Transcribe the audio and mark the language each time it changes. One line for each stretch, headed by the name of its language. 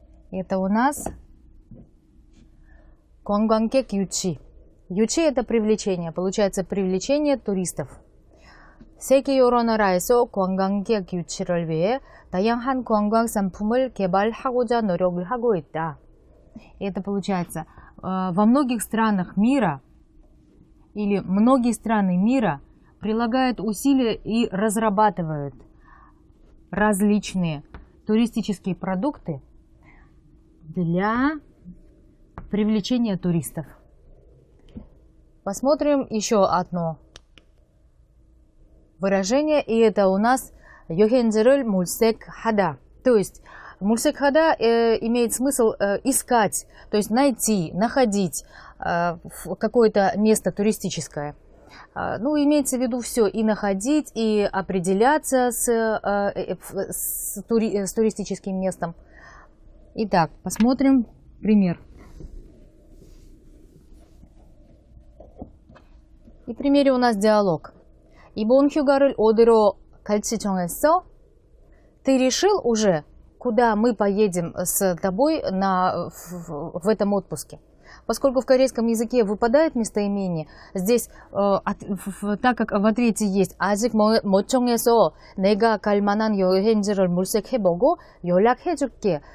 Russian: Это у нас
Korean: 관광객 유치.
Russian: 유치 это привлечение, получается привлечение туристов.
Korean: 세계 여러 나라에서 관광객 유치를 위해 다양한 관광 상품을 개발하고자 노력을 하고 있다.
Russian: И это получается, во многих странах мира или многие страны мира прилагают усилия и разрабатывают различные туристические продукты для привлечения туристов. Посмотрим еще одно выражение, и это у нас
Korean: 여행지를 물색하다.
Russian: То есть 물색하다 имеет смысл искать, то есть найти, находить какое-то место туристическое. Ну, имеется в виду все, и находить, и определяться с туристическим местом. Итак, посмотрим пример. И в примере у нас диалог.
Korean: 이번 휴가를 어디로 갈지 정했어?
Russian: Ты решил уже, куда мы поедем с тобой в этом отпуске? Поскольку в корейском языке выпадает местоимение, здесь, так как в ответе есть
Korean: 아직 못 정해서 내가 갈 만한 여행지를 물색해보고 연락해줄게.